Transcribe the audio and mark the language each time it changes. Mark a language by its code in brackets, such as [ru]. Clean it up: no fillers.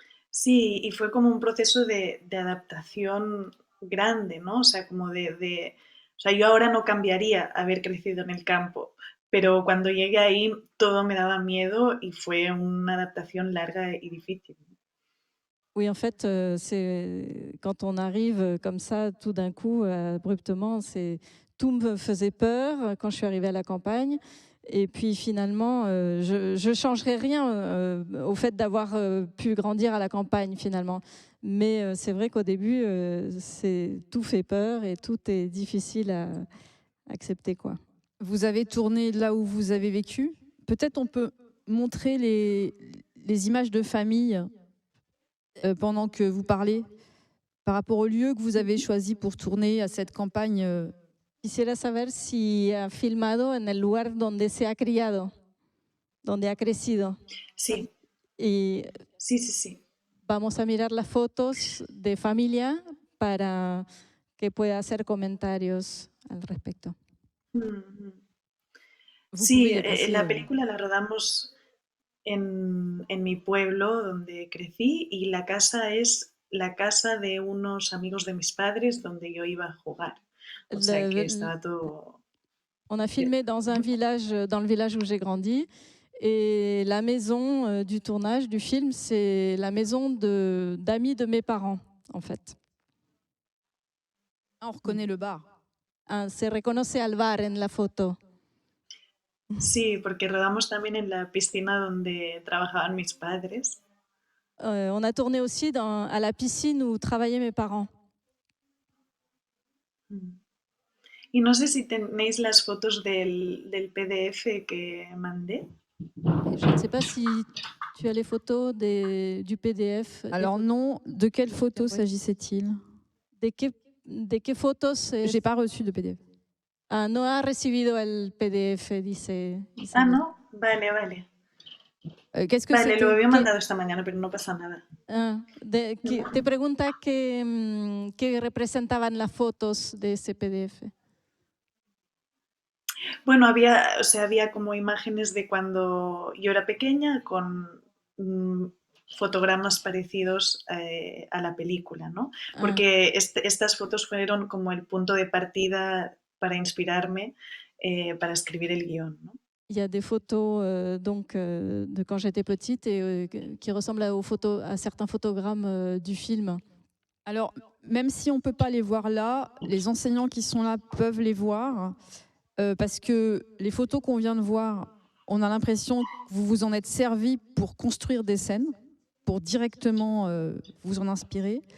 [es] Sí, y fue como un proceso de adaptación grande, ¿no? O sea, como o sea, yo ahora no cambiaría haber crecido en el campo, pero cuando llegué ahí todo me daba miedo y fue una adaptación larga y difícil. [fr] Oui, en fait, quand on arrive comme ça, tout d'un coup, abruptement, tout me faisait peur quand je suis arrivée à la campagne. Et puis finalement, je ne changerai rien au fait d'avoir pu grandir à la campagne finalement. Mais c'est vrai qu'au début, tout fait peur et tout est difficile à accepter, quoi. Vous avez tourné là où vous avez vécu. Peut-être on peut montrer les images de famille pendant que vous parlez, par rapport au lieu que vous avez choisi pour tourner à cette campagne. [es] Quisiera saber si ha filmado en el lugar donde se ha criado, donde ha crecido. Sí. Y sí. Vamos a mirar las fotos de familia para que pueda hacer comentarios al respecto. Sí, la película la rodamos en mi pueblo donde crecí y la casa es la casa de unos amigos de mis padres donde yo iba a jugar. O sea que estaba todo... [fr] On a filmé dans un village, dans le village où j'ai grandi. Et la maison du tournage du film, c'est la maison d'amis de mes parents, en fait. On reconnaît le bar. [es] Se reconoce al bar en la foto. Sí, porque rodamos también en la piscina donde trabajaban mis padres. [fr] On a tourné aussi à la piscine où travaillaient mes parents. [es] Y no sé si tenéis las fotos del PDF que mandé. [fr] Je ne sais pas si tu as les photos du PDF. Alors non, de quelles photos s'agissait-il? [es] ¿De qué fotos? [fr] J'ai pas reçu de PDF. [es] Ah, no ha recibido el PDF, dice. Ah, no, vale. [fr] Qu'est-ce que [es] vale, lo había mandado esta mañana, pero no pasa nada. Te pregunta qué representaban las fotos de ese PDF. Bueno, había como imágenes de cuando yo era pequeña con fotogramas parecidos a la película, ¿no? Porque estas fotos fueron como el punto de partida para inspirarme para escribir el guión, ¿no? [fr] Il y a des photos de quand j'étais petite et qui ressemblent à certains photogrammes du film. Alors, même si on ne peut pas les voir là, les enseignants qui sont là peuvent les voir parce que les photos qu'on vient de voir, on a l'impression que vous vous en êtes servi pour construire des scènes, pour directement vous en inspirer.